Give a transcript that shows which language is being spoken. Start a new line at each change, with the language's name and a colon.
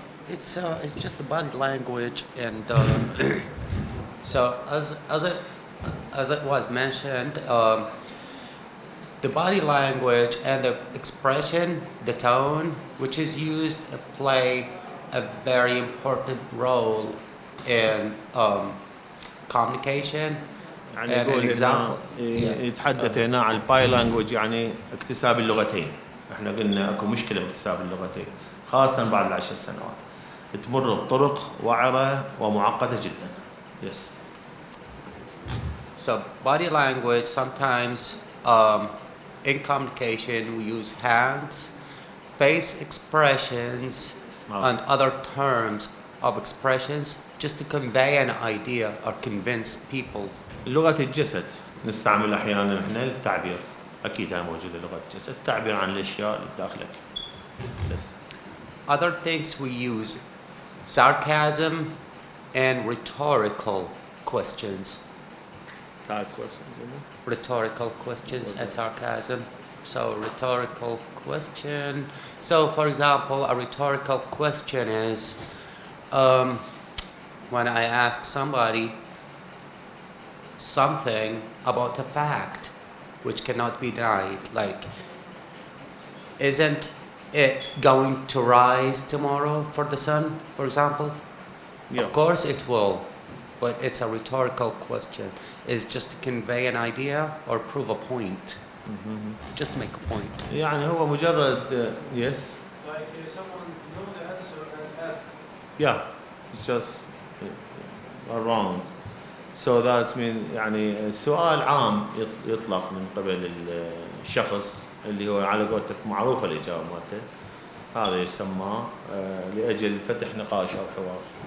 English: It's just the body language, and so as it was mentioned, the body language and the expression, the tone, which is used, play a very important role in communication.
Arabic: يعني
English: and an
Arabic: يقول
English: example.
Arabic: يتحدث هنا عن الباي لانجوج، يعني اكتساب اللغتين. احنا قلنا اكو مشكله باكتساب اللغتين خاصه بعد ال10 سنوات، تمر بطرق وعره ومعقده جدا.
English: Yes. So body language, sometimes in communication we use hands, face expressions, and other terms of expressions just to convey an idea or convince people.
Arabic: لغة الجسد نستعمل أحيانا إحنا للتعبير، أكيد هي موجودة لغة الجسد، التعبير عن الأشياء اللي بداخلك. بس.
English: other things we use sarcasm and rhetorical questions. Type questions, Rhetorical questions and sarcasm. So rhetorical question. So for example, a rhetorical question is when I ask somebody something about a fact which cannot be denied, like, isn't it going to rise tomorrow for the sun, for example? Yeah. Of course it will, but it's a rhetorical question. It's just to convey an idea or prove a point. Just to make a point.
Arabic: يعني هو مجرد
English: yes. Like someone know the answer and ask. Yeah, it's just around. So that's mean
Arabic: يعني سؤال عام يطلق من قبل الشخص اللي هو على قولتك معروفة الإجابة مالته. هذا يسمى لأجل فتح نقاش أو حوار.